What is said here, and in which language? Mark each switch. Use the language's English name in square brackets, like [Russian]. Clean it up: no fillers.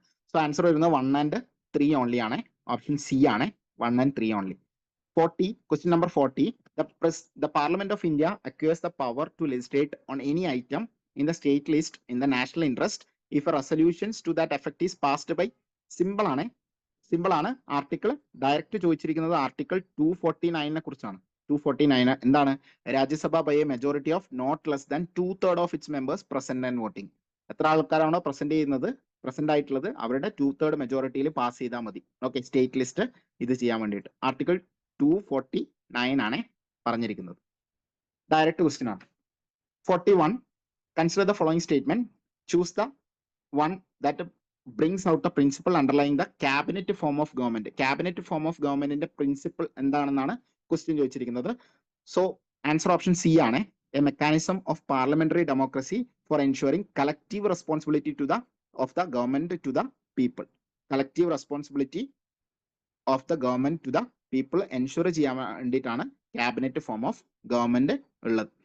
[Malayalam] So answer വരുന്നത് 1 and 3 only ആണ്. Option C ആണ്. 1 and 3 only. [English] 40, question number 40, the Parliament of India acquires the power to legislate on any item in the state list in the national interest if a resolutions to that effect is passed by simple ആണ്. [Malayalam] Article direct ചോദിച്ചിരിക്കുന്നത് article 249 കുറിച്ചാണ്. [English] 249 എന്താണ്? Rajya Sabha by a majority of not less than 2/3 of its members present and voting. [Malayalam] എത്ര ആൾക്കാരാണോ present ആയിട്ടുള്ളത് അവരുടെ 2/3 മെജോറിറ്റിയിൽ pass ചെയ്താൽ മതി. Okay, state list ഇത് ചെയ്യാൻ വേണ്ടിയിട്ട് ആർട്ടിക്കിൾ 249 ആണ് പറഞ്ഞിരിക്കുന്നത്. ഡയറക്റ്റ് ക്വസ്റ്റ്യൻ ആണ്. [English] 41, consider the following statement. Choose the one that brings out the principle underlying the cabinet form of government. Cabinet form of government [Malayalam] principle എന്താണെന്നാണ് ക്വസ്റ്റ്യൻ ചോദിച്ചിരിക്കുന്നത്. സോ ആൻസർ ഓപ്ഷൻ സി ആണ്. [English] A mechanism of parliamentary democracy for ensuring collective responsibility of the government to the people. Collective responsibility of the government to the people [Malayalam] ensure ചെയ്യാൻ വേണ്ടിയിട്ടാണ് cabinet form of government ഉള്ളത്.